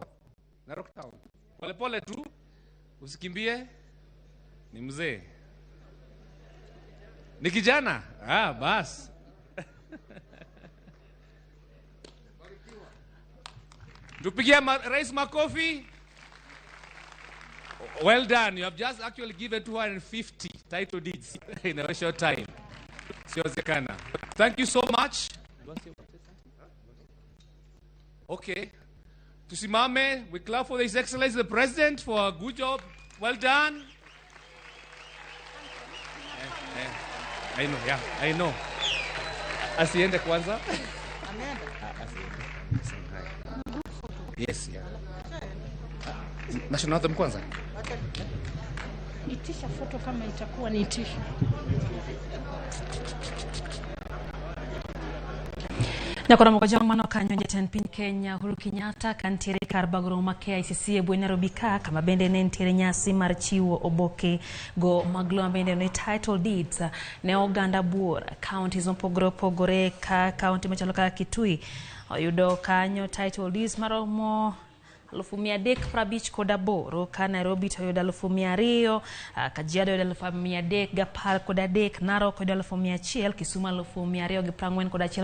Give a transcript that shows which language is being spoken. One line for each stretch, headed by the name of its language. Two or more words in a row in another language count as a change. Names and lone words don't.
Swahili: Narok Town. Pole tu. Usikimbie. Ni mzee. Ni kijana. Bas. Tupigia Rais makofi.
English: Well done. You have just actually given 250 title deeds in a very short time. Thank you so much. Okay. Tusimame, we clap for His Excellency the President for a good job. Well done. I know.
Swahili: Asiende kwanza.
English: Yes, yeah. National anthem kwanza.
Swahili: Itisha foto kama itakuwa ni itisha.
Luo (Kenya and Tanzania): Nakora mkoja mano kanyo jeten pin Kenya Uhuru Kenyatta kantiere kar bagro ma KICC e bwe Nairobi ka kama bende ne ntiere nyasi mar chiwo oboke go maglo bende ne
English: title deeds
Luo (Kenya and Tanzania): ne oganda buora counties opogore ka county machalo ka Kitui oyudo kanyo
English: title deeds
Luo (Kenya and Tanzania): maromo 350 ka Nairobi to yudo 200, Kajiado yudo 310, Narok yudo 100, Kisumu 241.